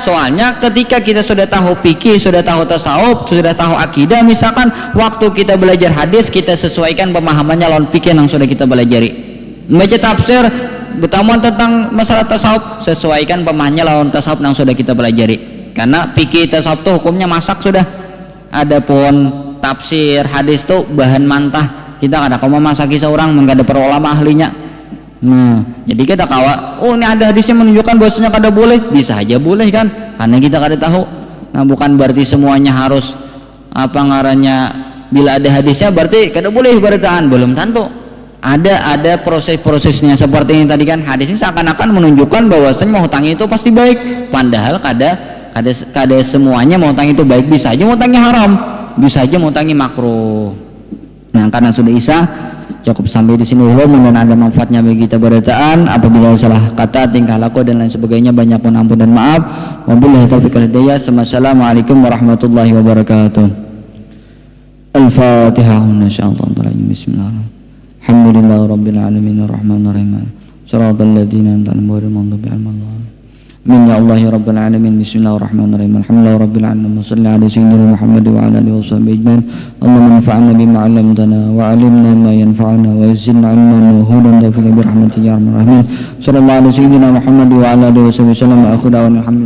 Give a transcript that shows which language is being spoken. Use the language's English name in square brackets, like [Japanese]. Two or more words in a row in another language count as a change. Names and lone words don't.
[Banjar] Soalnya ketika kita sudah tahu fikih, sudah tahu tasawuf, sudah tahu akidah, misalkan waktu kita belajar hadis, kita sesuaikan pemahamannya lawan fikih yang sudah kita pelajari. Membaca tafsir, bertamuan tentang masalah tasawuf, sesuaikan pemahamannya lawan tasawuf yang sudah kita pelajari. Karena fikih tasawuf itu hukumnya masak sudah. Adapun tafsir hadis itu bahan mantah, kita kada kau memasaki seorang, mengada para ulama ahlinya. Nah, jadi kita kawa, oh ini ada hadisnya menunjukkan bahwasanya kada boleh, bisa aja boleh kan, karena kita kada tahu. Nah, bukan berarti semuanya harus apa ngarannya, bila ada hadisnya berarti kada boleh berataan, belum tentu. Ada proses-prosesnya. Seperti ini tadi kan, hadisnya seakan-akan menunjukkan bahwasanya menghutangi itu pasti baik, padahal kada semuanya menghutangi itu baik, bisa aja menghutangi haram, bisa aja menghutangi makruh. Nah, karena sudah isa, cukup sampai di sini dulu. Mudah-mudahan ada manfaatnya bagi kita berataan. Apabila salah kata, tingkah laku dan lain sebagainya, banyak pun ampun dan maaf. [Arabic] وبالله التوفيق والهداية. السلام عليكم ورحمة الله وبركاته. Al-Fatihah. بسم الله الرحمن الرحيم. الحمد لله رب العالمين الرحمن الرحيم. صراط الذين أنعمت عليهم غير المغضوب عليهم. آمين يا الله يا رب العالمين. بسم الله الرحمن الرحيم. الحمد لله رب العالمين. صل على سيدنا محمد وعلى آله وصحبه أجمعين. اللهم انفعنا بما علمتنا وعلمنا ما ينفعنا وزدنا علما وهدى وتوفيقا برحمتك يا أرحم الراحمين. صلى الله على سيدنا محمد وعلى آله وصحبه وسلم.